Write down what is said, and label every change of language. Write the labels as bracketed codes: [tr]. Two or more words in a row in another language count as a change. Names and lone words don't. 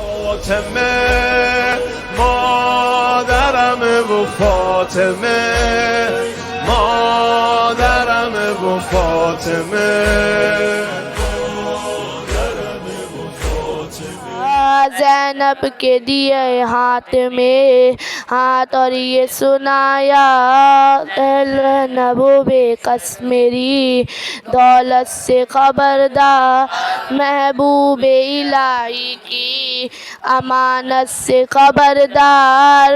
[fa] فاطمه مادرم و فاطمه مادرم و فاطمه [ur] زینب کے دیے ہاتھ میں ہاتھ اور یہ سنایا نبو بے کس میری دولت سے خبردار محبوب الہی کی امانت سے خبردار